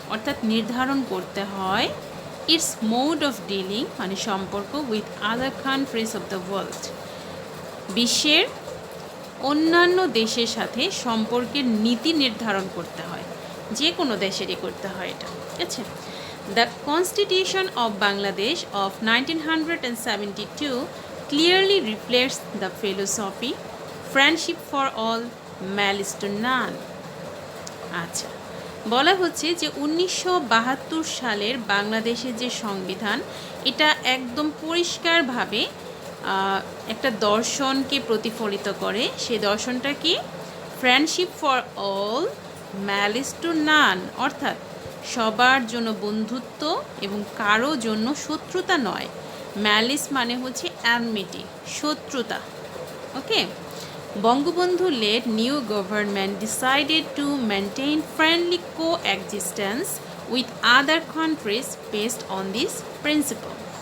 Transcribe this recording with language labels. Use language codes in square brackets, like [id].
[bn] অর্থাৎ নির্ধারণ করতে হয় ইটস মোড অফ ডিলিং মানে সম্পর্ক with other countries of the world, বিশ্বের অন্যান্য দেশের সাথে সম্পর্কের নীতি নির্ধারণ করতে হয়, যে কোনো দেশেরই করতে হয় এটা, ঠিক আছে। [en] The constitution of Bangladesh of 1972 clearly reflects the philosophy friendship for all, malice to none. [bn] আচ্ছা, বলা হচ্ছে যে 1972 সালের বাংলাদেশের যে সংবিধান, এটা একদম পরিষ্কারভাবে একটা দর্শনকে প্রতিফলিত করে। সেই দর্শনটা কি? Friendship for all, malice two নান, অর্থাৎ সবার জন্য বন্ধুত্ব এবং কারো জন্য শত্রুতা নয়। ম্যালিস মানে হচ্ছে অ্যানমিটি, শত্রুতা। [en] Okay, Bangabandhu led new government decided to maintain friendly coexistence with other countries based on this principle.